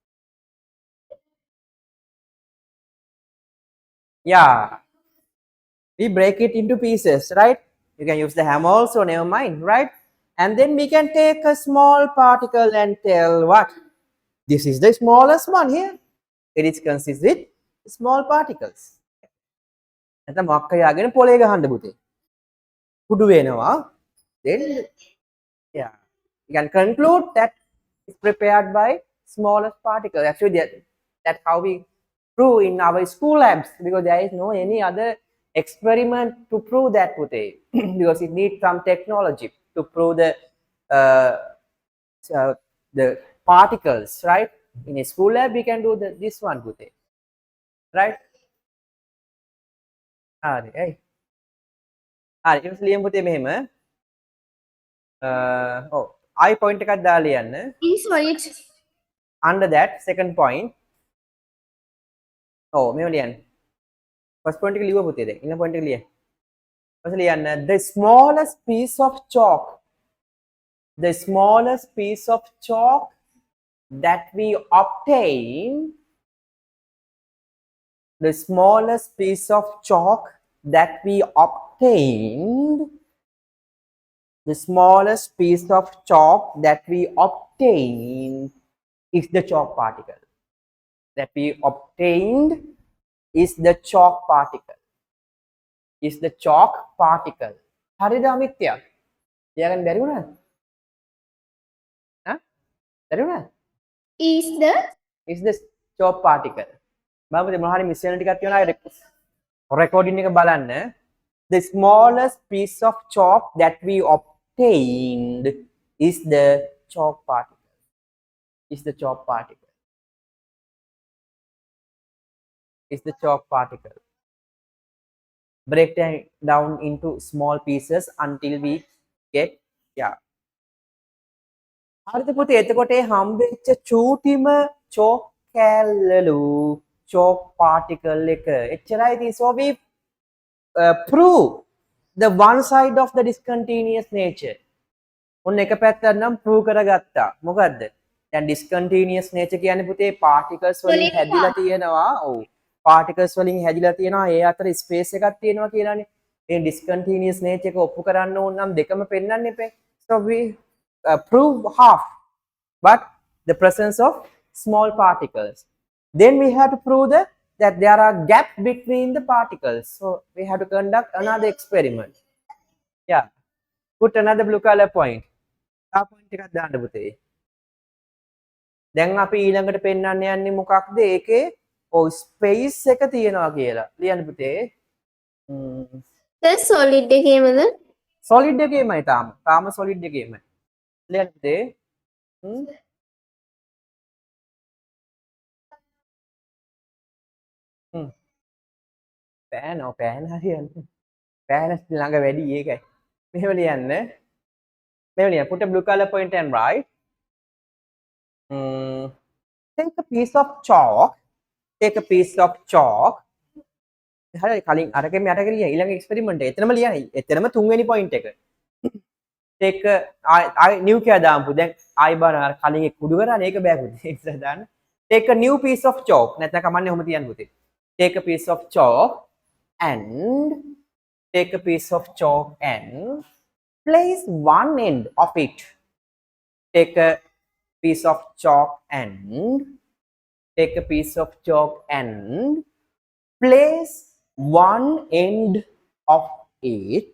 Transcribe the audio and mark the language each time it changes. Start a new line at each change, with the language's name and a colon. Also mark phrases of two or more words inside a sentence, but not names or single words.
English: Yeah, we break it into pieces, right? You can use the hammer also, never mind, right? And then we can take a small particle and tell what? This is the smallest one here. It is consists with small particles.
Sinhala: නැත්නම් මොකක් හරි ආගෙන පොලේ ගහන්න පුතේ. කුඩු වෙනවා.
English: Then yeah, you can conclude that it's prepared by smallest particle. Actually, that's how we prove in our school labs, because there is no any other experiment to prove that putte because it needs some technology to prove uh, the particles, right? In a school lab, we can do this one putte, right? Hey. It was
Sinhala: ලියමු පුතේ මෙහෙම.
English: I point
Sinhala: එකක් දාලා ලියන්න.
English: Sorry. Under that second point.
Sinhala: මෙහෙම ලියන්න.
English: First point
Sinhala: එක ලියුවා පුතේ දැන්. ඊළඟ point එක ලියන්න.
English: first ලියන්න the smallest piece of chalk. The smallest piece of chalk that we obtain. The smallest piece of chalk that we obtained. The smallest piece of chalk that we obtained is the chalk particle. That we obtained is the chalk particle. Is the chalk particle.
Sinhala: හරිද අමිත්‍යා? ලියගන්න බැරි වුණාද? බැරි වුණාද?
English: Is the chalk particle.
Sinhala: මම මොනවා හරි මිස් වෙන ටිකක් තියෙනවා recording එක බලන්න.
English: The smallest piece of chalk that we obtained is the chalk particle. Is the chalk particle. Is the chalk particle. Break them down into small pieces until we get, yeah.
Sinhala: හරිද පුතේ? එතකොට ඒ හම්බෙච්ච චූටිම chalk කැල්ලලු
English: chalk particle
Sinhala: එක එච්චරයි තියෙන්නේ.
English: So we prove the one side of the discontinuous nature.
Sinhala: ඔන්න එක පැත්තක් නම් prove කරගත්තා. මොකද්ද? දැන්
English: discontinuous nature
Sinhala: කියන්නේ පුතේ particles වලින් හැදිලා තියෙනවා. ඔව්. particles වලින් හැදිලා තියෙනවා. ඒ අතර space එකක් තියෙනවා කියලානේ. මේ
English: discontinuous nature
Sinhala: එක ඔප්පු කරන්න ඕන නම් දෙකම පෙන්වන්න එපේ.
English: So we prove half, but the presence of small particles. Then we have to prove that there are gaps between the particles. So we have to conduct another experiment. Yeah. Put another blue color point.
Sinhala: point එකක් දාන්න පුතේ. දැන් අපි ඊළඟට පෙන්වන්න යන්නේ මොකක්ද? ඒකේ ස්පේස් එක තියෙනවා කියලා. ලියන්න පුතේ.
English: the solid එකේමද?
Sinhala: solid එකේමයි තාම solid එකේමයි. ලියන්න පුතේ. පෑන හරියන්නේ. පෑන ළඟ වැඩි ඒකයි. මෙහෙම ලියන්න. මෙහෙම ලියන්න.
English: Put a blue color point and write. Take a piece of chalk. Take a piece of chalk.
Sinhala: හරි කලින් අරගෙන යට කියලා ඊළඟ එක්ස්පෙරිමන්ට් එක. එතනම ලියන්න. එතනම තුන්වෙනි පොයින්ට් එක.
English: take I new
Sinhala: කියලා දාමු. දැන් ආයි බලන්න අර කලින් එක කුඩු කරානේ ඒක බෑ පුතේ. ඉස්සර දාන්න.
English: Take a new piece of chalk.
Sinhala: නැත්නම් කමන්නේ ඔහොම තියන්න පුතේ.
English: Take a piece of chalk and take a piece of chalk and place one end of it. Take a piece of chalk and take a piece of chalk and place one end of it.